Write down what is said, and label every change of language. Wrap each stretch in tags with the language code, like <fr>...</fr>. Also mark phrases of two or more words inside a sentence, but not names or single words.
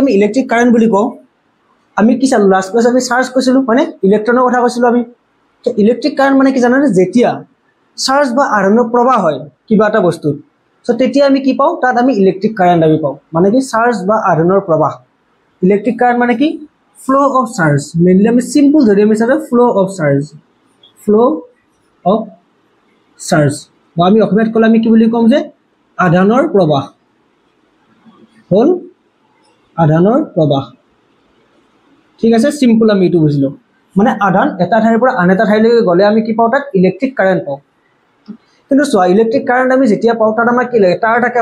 <as>আমি</as> <en>electric current</en> <as>বুলি কও আমি কি চালো</as> <en>last class</en> <as>আমি চাৰ্জ কৈছিলো হয়নে ইলেক্ট্ৰনৰ কথা কৈছিলো আমি তো</as> <en>electric current</en> <as>মানে কি জানেনে যেতিয়া চাৰ্জ বা আধানৰ প্ৰবাহ হয় কিবা এটা বস্তু সো তেতিয়া আমি কি পাও তাত আমি</as> <en>electric current</en> <as>আমি পাও মানে কি চাৰ্জ বা আধানৰ প্ৰবাহ</as> <en>electric current</en> <as>মানে কি</as> <en>flow of charge mainly</en> <as>আমি simple ধৰি আমি চালে</as> <en>flow of charge</en> <as>বা আমি অসমীয়াত কলে আমি কি বুলি কম যে আধানৰ প্ৰবাহ হল আধানৰ প্ৰবাহ ঠিক আছে সিম্পল আমি এটো বুজিলো মানে আধান এটা ঠাইৰ পৰা আন এটা ঠাইলৈকে গলে আমি কি পাও তাত</as> <en>electric current</en> <as>পাও কিন্তু সো</as> <en>electric current</en> <as>আমি যেতিয়া পাও তাত আমাৰ কি লাগে তার থাকে</as>